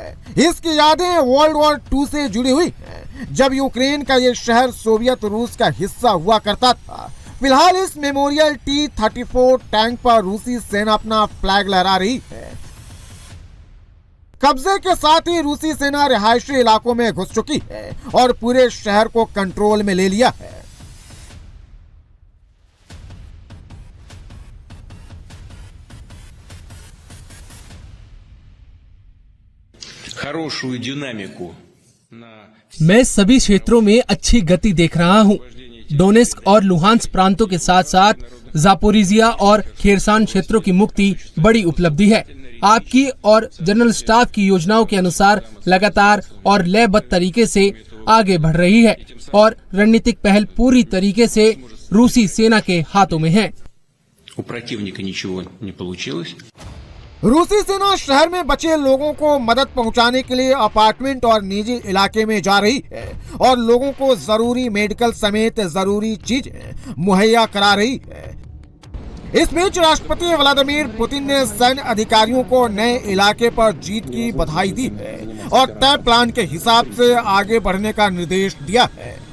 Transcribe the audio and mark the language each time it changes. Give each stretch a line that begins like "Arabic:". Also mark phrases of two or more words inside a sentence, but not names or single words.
Hindi: इसकी यादें वर्ल्ड वॉर 2 से जुड़ी हुई हैं, जब यूक्रेन का ये शहर सोवियत रूस का हिस्सा हुआ करता था। फिलहाल इस मेमोरियल T-34 टैंक पर रूसी सेना अपना फ्लैग लहरा रही है। कब्जे के साथ ही रूसी सेना रिहायशी इलाकों में घुस चुकी है और पूरे शहर को कंट्रोल में ले लिया है।
Russian: хорошую динамику на
Hindi: मैं सभी क्षेत्रों में अच्छी गति देख रहा हूँ। डोनेस्क और लुहांस्क प्रांतों के साथ साथ जापोरिजिया और खेरसान क्षेत्रों की मुक्ति बड़ी उपलब्धि है। आपकी और जनरल स्टाफ की योजनाओं के अनुसार लगातार और लयबद्ध तरीके से आगे बढ़ रही है और रणनीतिक पहल पूरी तरीके से रूसी सेना के हाथों में है।
Russian: у противника ничего не получилось.
Hindi: रूसी सेना शहर में बचे लोगों को मदद पहुंचाने के लिए अपार्टमेंट और निजी इलाके में जा रही है और लोगों को जरूरी मेडिकल समेत जरूरी चीजें मुहैया करा रही है। इस बीच राष्ट्रपति व्लादिमीर पुतिन ने सैन्य अधिकारियों को नए इलाके पर जीत की बधाई दी है और तय प्लान के हिसाब से आगे बढ़ने का निर्देश दिया है।